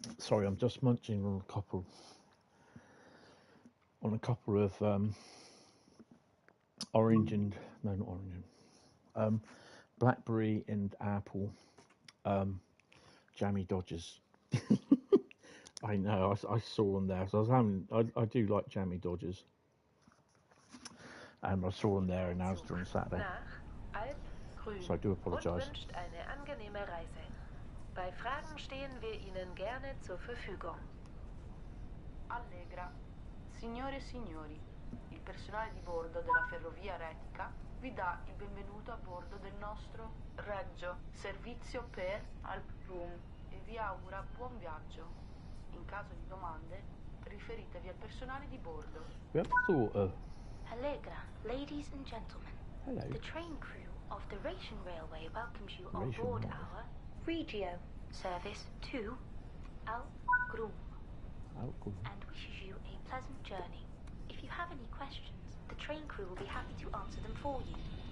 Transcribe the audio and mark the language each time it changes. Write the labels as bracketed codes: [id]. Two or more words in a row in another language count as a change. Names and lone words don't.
[en] Sorry, I'm just munching on a couple of orange and no, not orange, blackberry and apple jammy Dodgers. I know, I saw them there. So I was having, I do like jammy Dodgers, and I saw them there in Asda on Saturday. So I do apologise. [de] Wünscht eine angenehme Reise. Bei Fragen stehen wir Ihnen gerne zur Verfügung. [it] Allegra. Signore e signori, il personale di bordo della ferrovia retica vi dà il benvenuto a bordo del nostro Reggio servizio per Alprum e vi augura buon viaggio. In caso di domande, riferitevi al personale di bordo. [en] Allegra, ladies and gentlemen. Hello. The train crew of the Rhaetian Railway welcomes you on board our Regio service to Alprum and wishes you a pleasant journey. If you have any questions, the train crew will be happy to answer them for you.